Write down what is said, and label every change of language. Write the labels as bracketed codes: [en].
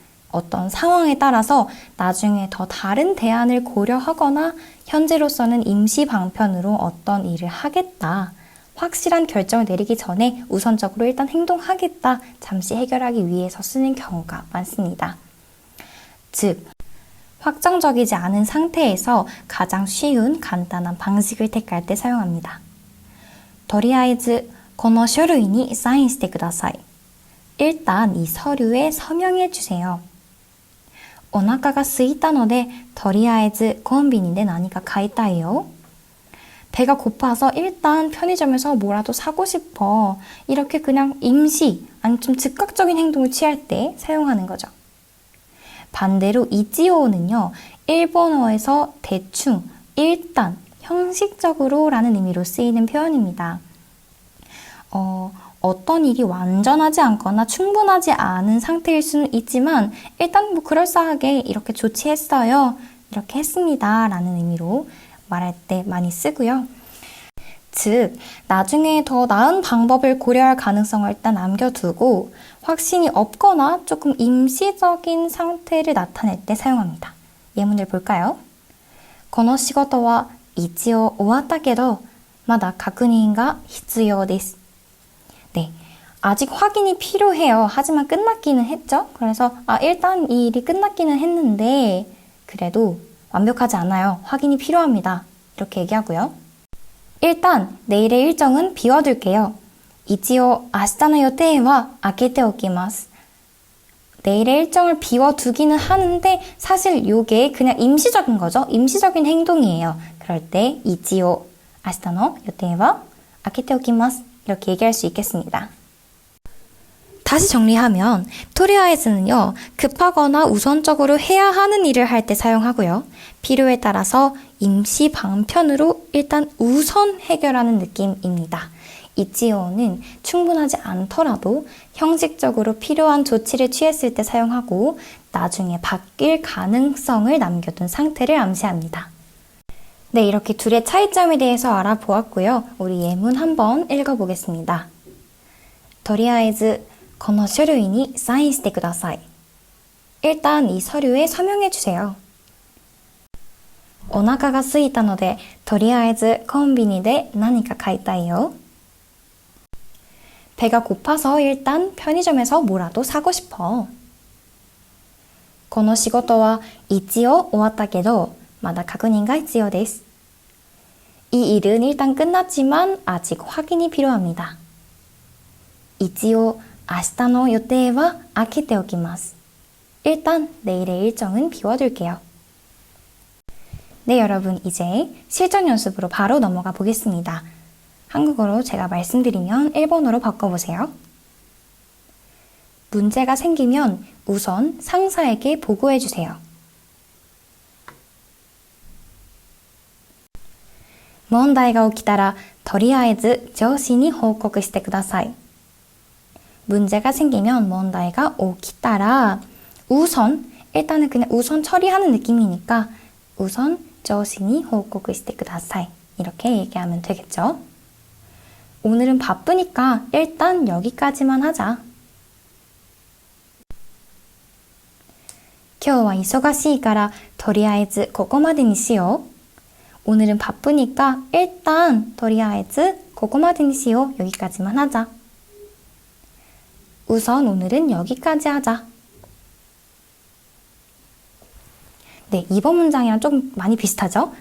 [ko] 어떤 상황에 따라서 나중에 더 다른 대안을 고려하거나 현재로서는 임시 방편으로 어떤 일을 하겠다. 확실한 결정을 내리기 전에 우선적으로 일단 행동하겠다. 잠시 해결하기 위해서 쓰는 경우가 많습니다. 즉, 확정적이지 않은 상태에서 가장 쉬운 간단한 방식을 택할 때 사용합니다. [ja] とりあえずこの書類にサインしてください. [ko] 일단 이 서류에 서명해 주세요. [ja] お腹が空いたのでとりあえずコンビニで何か買いたいよ. [ko] 배가 고파서 일단 편의점에서 뭐라도 사고 싶어. 이렇게 그냥 임시, 아니 좀 즉각적인 행동을 취할 때 사용하는 거죠. 반대로 이치오는요, 일본어에서 대충, 일단, 형식적으로 라는 의미로 쓰이는 표현입니다. 어떤 일이 완전하지 않거나 충분하지 않은 상태일 수는 있지만 일단 뭐 그럴싸하게 이렇게 조치했어요. 이렇게 했습니다. 라는 의미로 말할 때 많이 쓰고요. 즉, 나중에 더 나은 방법을 고려할 가능성을 일단 남겨두고 확신이 없거나 조금 임시적인 상태를 나타낼 때 사용합니다. 예문을 볼까요? [ja] この仕事は一応終わったけどまだ確認が必要です. [ko] 네, 아직 확인이 필요해요. 하지만 끝났기는 했죠. 그래서 일단 이 일이 끝났기는 했는데 그래도 완벽하지 않아요. 확인이 필요합니다. 이렇게 얘기하고요. 일단 내일의 일정은 비워둘게요. [ja] 一応明日の予定は空けておきます. [ko] 내일의 일정을 비워두기는 하는데 사실 이게 그냥 임시적인 거죠. 임시적인 행동이에요. 그럴 때 [ja] 一応明日の予定は空けておきます. [ko] 이렇게 얘기할 수 있겠습니다. 다시 정리하면 토리아이즈는요, 급하거나 우선적으로 해야 하는 일을 할 때 사용하고요. 필요에 따라서 임시 방편으로 일단 우선 해결하는 느낌입니다. 이치오는 충분하지 않더라도 형식적으로 필요한 조치를 취했을 때 사용하고 나중에 바뀔 가능성을 남겨둔 상태를 암시합니다. 네, 이렇게 둘의 차이점에 대해서 알아보았고요. 우리 예문 한번 읽어보겠습니다. [ja] とりあえずこの書類にサインしてください. [ko] 일단 이 서류에 서명해 주세요. [ja] お腹が空いたので、とりあえずコンビニで何か買いたいよ. [ko] 배가 고파서 일단 편의점에서 뭐라도 사고 싶어. [ja] この仕事は一応終わったけど、まだ確認が必要です. [ko] 이 일은 일단 끝났지만 아직 확인이 필요합니다. [ja] 一応明日の予定は空けておきます. [ko] 일단 내일의 일정은 비워둘게요. 네, 여러분 이제 실전 연습으로 바로 넘어가 보겠습니다. 한국어로 제가 말씀드리면 일본어로 바꿔보세요. 문제가 생기면 우선 상사에게 보고해주세요. [ja] 問題が起きたらとりあえず上司に報告してください. [ko] 문제가 생기면 [ja] 問題が起きたら [ko] 우선, 일단은 그냥 우선 처리하는 느낌이니까 우선 [ja] 上司に報告してください. [ko] 이렇게 얘기하면 되겠죠? 오늘은 바쁘니까 일단 여기까지만 하자. [ja] 今日は忙しいからとりあえずここまでにしよう. [ko] 오늘은 바쁘니까 일단 [ja] とりあえずここまでにしよう. [ko] 여기까지만 하자. 우선 오늘은 여기까지 하자. 네, 이번 문장이랑 좀 많이 비슷하죠?